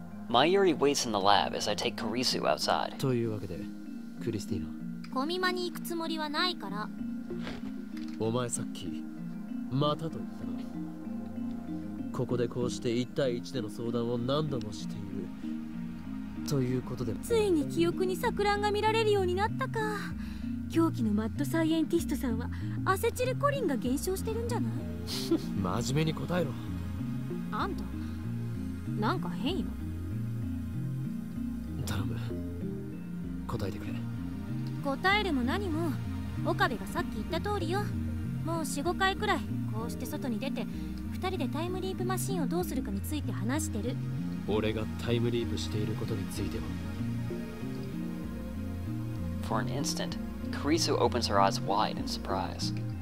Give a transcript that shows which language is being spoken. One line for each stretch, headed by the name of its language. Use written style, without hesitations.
English: Mayuri waits in the lab as I take Kurisu outside.
Japanese: というわけで、クリスティーナ。コミマに行くつもりはないから。お前さっき、またと言ったな。ここでこうして1対1での相談を何度もしている。ということで。ついに記憶に錯乱が見られるようになったか。狂気のマッドサイエンティストさんはアセチルコリンが減少してるんじゃない？真面目に答えろ。あんた、なんか変よ。頼む。答えてくれ。答えるも何も岡部がさっき言った通りよ。もう 4,5 回くらいこうして外に出て2人でタイムリープマシンをどうするかについて話してる。俺がタイムリープしていることについては。
English: For an instant, Karisu opens her eyes wide in surprise.